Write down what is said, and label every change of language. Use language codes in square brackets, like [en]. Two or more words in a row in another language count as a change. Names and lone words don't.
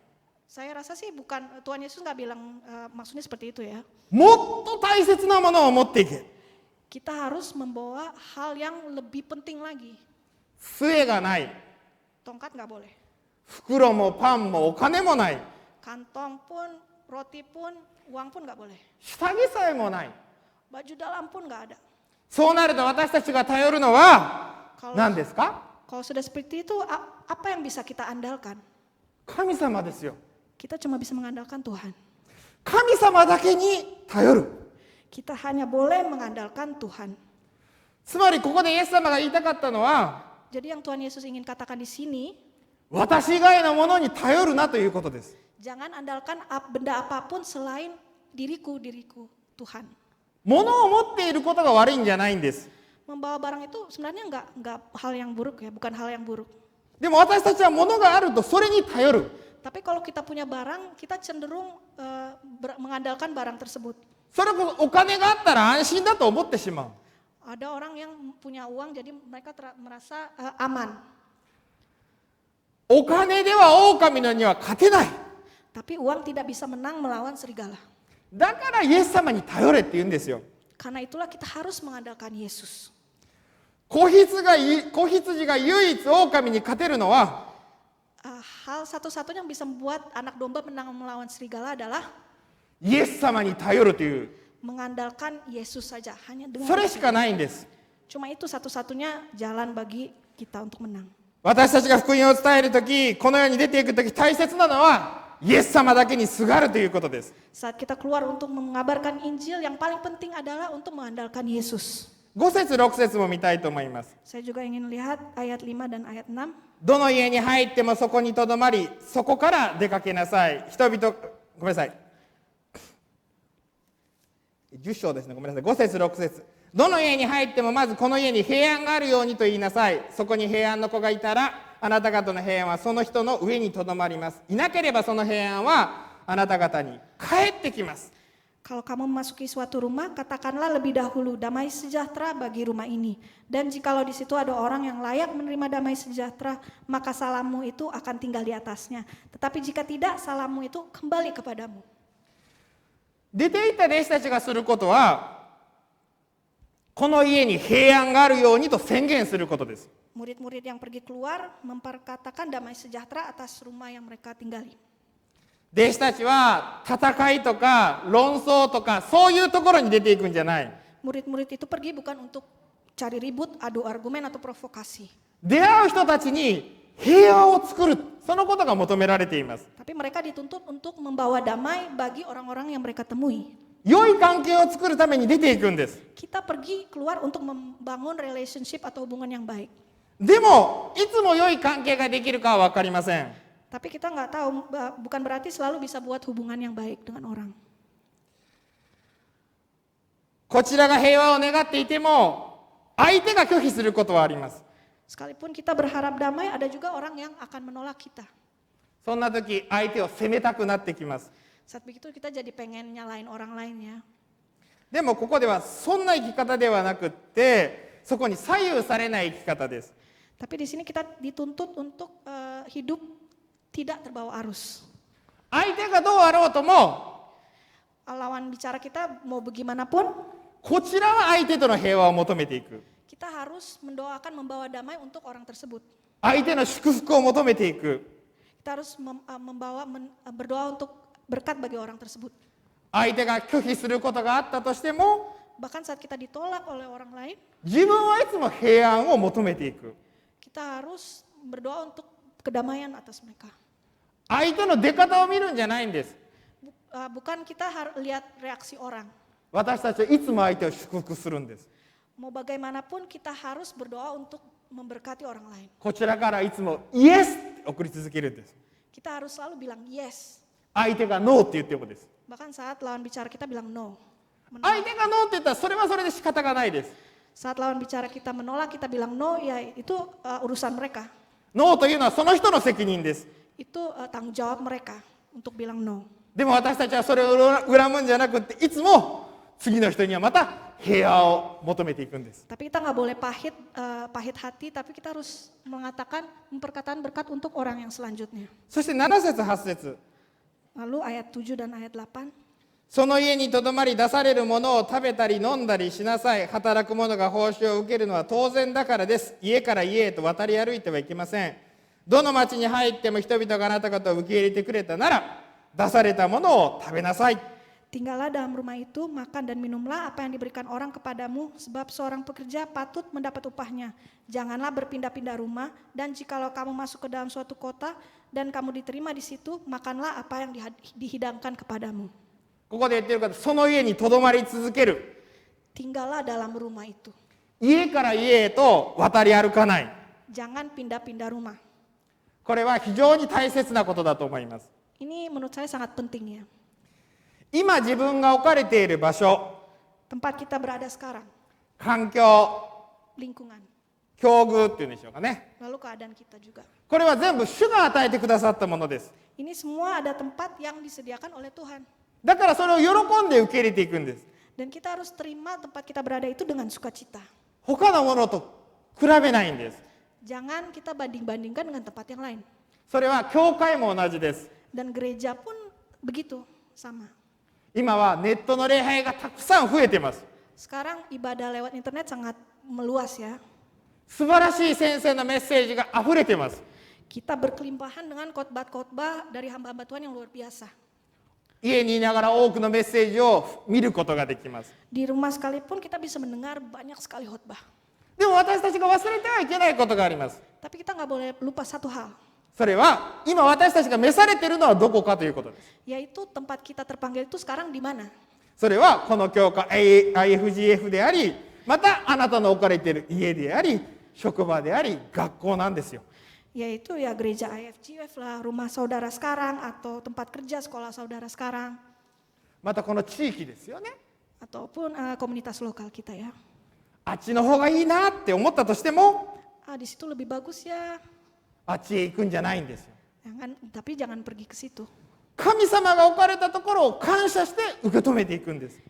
[id] saya rasa sih bukan, Tuhan Yesus nggak bilang maksudnya seperti itu ya. [ja] もっと大切なものを持っていけ。 [id] Kita harus membawa hal yang lebih penting lagi. [ja] 杖がない。 [id] Tongkat nggak boleh. [ja] 袋もパンもお金もない。 [id] Kantong pun, roti pun, uang pun nggak boleh. [ja] 下着さえもない。 [id] Baju dalam pun nggak ada. [ja] そうなると私たちが頼るのは何ですか？ [id] Kalau sudah seperti itu, apa yang bisa kita andalkan? [ja] 神様ですよ。 [id] Kita cuma bisa mengandalkan Tuhan. [ja] 神様だけに頼る。 [id] Kita hanya boleh mengandalkan Tuhan. [ja] つまりここでイエス様が言いたかったのは、 [id] Jadi yang Tuhan Yesus ingin katakan di sini, [ja] 私以外のものに頼るなということです。 [id] jangan andalkan benda apapun selain diriku, Tuhan. [ja] 物を持っていることが悪いんじゃないんです。 [id] Membawa barang itu sebenarnya nggak hal yang buruk ya, bukan hal yang buruk. [ja] でも私たちは物があるとそれに頼る。 [id] Tapi kalau kita punya barang, kita cenderung mengandalkan barang tersebut. [ja] それこそお金があったら安心だと思ってしまう。 [id] Ada orang yang punya uang, jadi mereka merasa aman. [ja] お金では狼のには勝てない。 [id] Tapi uang tidak bisa menang melawan serigala. [ja] だからイエス様に頼れって言うんですよ。 [id] Karena itulah kita harus mengandalkan Yesus. [ja] 子羊が唯一狼に勝てるのは、 [id] Hal satu-satunya yang bisa membuat anak domba menang melawan serigala adalah [ja] イエス様に頼るという、 [id] mengandalkan Yesus saja. Hanya dengan [ja] それしかないんです。 [id] Cuma itu satu-satunya jalan bagi kita untuk menang. [ja] 私たちが福音を伝えるとき、この世に出ていくとき大切なのは、イエス様だけにすがるということです。 [id] Saat kita keluar untuk mengabarkan Injil, yang paling penting adalah untuk mengandalkan Yesus. [ja] 5 節6節も見たいと思います。 [id] Saya juga ingin lihat ayat 5 dan ayat 6. [ja] どの家に入ってもそこにとどまり、そこから出かけなさい。人々、ごめんなさい。10章ですね、ごめんなさい。5節6節。どの家に入ってもまずこの家に平安があるようにと言いなさい。そこに平安の子がいたら、あなた方の平安はその人の上にとどまります。いなければその平安はあなた方に帰ってきます。 [id] Kalau kamu memasuki suatu rumah, katakanlah lebih dahulu damai sejahtera bagi rumah ini. Dan jikalau di situ ada orang yang layak menerima damai sejahtera, maka salammu itu akan tinggal di atasnya. Tetapi jika tidak, salammu itu kembali kepadamu. [ja] 出て行った弟子たちがすることは、この家に平安があるようにと宣言することです。 [id] Murid-murid yang pergi keluar memperkatakan damai sejahtera atas rumah yang mereka tinggali. [ja] 弟子たちは戦いとか論争とかそういうところに出ていくんじゃない。 [id] Murid-murid itu pergi bukan untuk cari ribut, adu argumen atau provokasi. [ja] 出会う人たちに平和を作る、そのことが求められています。 [id] Tapi mereka dituntut untuk membawa damai bagi orang-orang yang mereka temui. [ja] 良い関係を作るために出ていくんです。 [id] Kita pergi keluar untuk membangun relationship atau hubungan yang baik. [ja] でもいつも良い関係ができるかは分かりません。 [id] Tapi kita nggak tahu, bukan berarti selalu bisa buat hubungan yang baik dengan orang. [ja] こちらが平和を願っていても相手が拒否することはあります。 [id] Sekalipun kita berharap damai, ada juga orang yang akan menolak kita. [ja] そんな時相手を責めたくなってきます。 [id] Saat begitu kita jadi pengen nyalain orang lain ya. [ja] でもここではそんな生き方ではなくって、そこに左右されない生き方です。 [id] Tapi di sini kita dituntut untuk hidup tidak terbawa arus. [ja] 相手がどうあろうとも、 [id] Lawan bicara kita mau bagaimanapun, [ja] こちらは相手との平和を求めていく。 [id] kita harus mendoakan membawa damai untuk orang tersebut. [ja] 相手の祝福を求めていく。 [id] Kita harus berdoa untuk berkat bagi orang tersebut. [ja] 相手が拒否することがあったとしても、 [id] Bahkan saat kita ditolak oleh orang lain, [ja] 自分はいつも平安を求めていく。 [id] kita harus berdoa untuk kedamaian atas mereka. [ja] 相手の出方を見るんじゃないんです。 [id] Bukan kita harus lihat reaksi orang. [ja] 私たちはいつも相手を祝福するんです。 [id] Mau bagaimanapun kita harus berdoa untuk memberkati orang lain. [ja] こちらからいつもイエスって送り続けるんです。 [id] Kita harus selalu bilang yes. [ja] 相手がノーって言ってもです。 [id] Bahkan saat lawan bicara kita bilang no. [ja] 相手がノーって言ったらそれはそれで仕方がないです。 [id] Saat lawan bicara kita menolak, kita bilang no, ya itu urusan mereka. [ja] ノーというのはその人の責任です。 [id] Itu tanggung jawab mereka untuk bilang no. [ja] でも私たちはそれを恨むんじゃなくって、いつも次の人にはまた平和を求めていくんです。 [id] Tapi kita nggak boleh pahit hati, tapi kita harus mengatakan perkataan berkat untuk orang yang selanjutnya. [ja] そして7節8節。 [id] Lalu ayat 7 dan ayat 8. [ja] その家にとどまり出されるものを食べたり飲んだりしなさい。働く者が報酬を受けるのは当然だからです。家から家へと渡り歩いてはいけません。どの町に入っても人々があなた方を受け入れてくれたなら、出されたものを食べなさい。 [id] Tinggallah dalam rumah itu, makan dan minumlah apa yang diberikan orang kepadamu, sebab seorang pekerja patut mendapat upahnya. Janganlah berpindah-pindah rumah, dan jikalau kamu masuk ke dalam suatu kota, dan kamu diterima di situ, makanlah apa yang dihidangkan kepadamu. [ja] ここで言ってる方、その家にとどまり続ける。 [id] Tinggallah dalam rumah itu. [ja] 家から家へと渡り歩かない。 [id] Jangan pindah-pindah rumah. [ja] これは非常に大切なことだと思います。 [id] Ini menurut saya sangat penting ya. [ja] 今自分が置かれている場所、 [id] Tempat kita berada sekarang, [ja] 環境、 [id] lingkungan, [ja] 境遇っていうんでしょうかね。 [id] lalu keadaan kita juga. [ja] これは全部主が与えてくださったものです。 [id] Ini semua ada tempat yang disediakan oleh Tuhan. [ja] だからそれを喜んで受け入れていくんです。 [id] Dan kita harus terima tempat kita berada itu dengan sukacita. [ja] 他のものと比べないんです。 [id] Jangan kita banding-bandingkan dengan tempat yang lain. [ja] それは教会も同じです。 [id] Dan gereja pun begitu, sama. [ja] 今はネットの礼拝がたくさん増えてます。 [id] Sekarang ibadah lewat internet sangat meluas ya. [ja] 素晴らしい先生のメッセージが溢れてます。 [id] Kita berkelimpahan dengan khotbah-khotbah dari hamba-hamba Tuhan yang luar biasa. [ja] 家にいながら多くのメッセージを見ることができます。 [id] Di rumah sekalipun kita bisa mendengar banyak sekali khotbah. [ja] でも私たちが忘れてはいけないことがあります。 [id] Tapi kita nggak boleh lupa satu hal, [ja] それは今私たちが召されているのはどこかということです。 [id] yaitu tempat kita terpanggil itu sekarang di mana? [ja] それはこの教会 IFGF であり、またあなたの置かれている家であり、職場であり、学校なんですよ。 [id] Yaitu ya gereja IFGF lah, rumah saudara sekarang, atau tempat kerja sekolah saudara sekarang, [ja] またこの地域ですよね。 [id] ataupun komunitas lokal kita ya. [ja] あっちの方がいいなって思ったとしても、 [id] Di situ lebih bagus ya. [ja] あっちへ行くんじゃないんですよ。 [id] Tapi jangan pergi ke situ. [ja] 神様が置かれたところを感謝して受け止めていくんです。